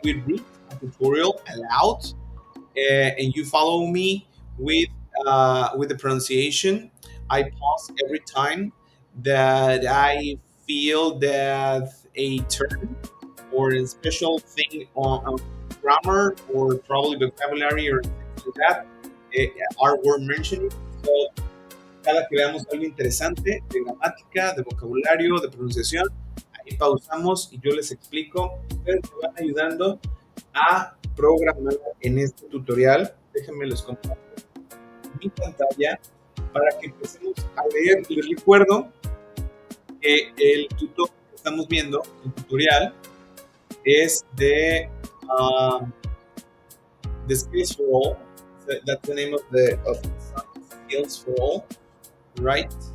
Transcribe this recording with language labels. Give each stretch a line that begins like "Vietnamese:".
English: We read a tutorial aloud, and you follow me with the pronunciation. I pause every time that I feel that a term or a special thing on grammar or probably vocabulary or things like that are worth mentioning.
Spanish: So, cada que veamos algo interesante de gramática, de vocabulario, de pronunciación, ahí pausamos y yo les explico. Ustedes me van ayudando a programar en este tutorial. Déjenme les comparto mi pantalla para que empecemos a leer. Les recuerdo que el tutor que estamos viendo, el tutorial, es de the Skills for All.
English: That's the name of the Skills for All, right?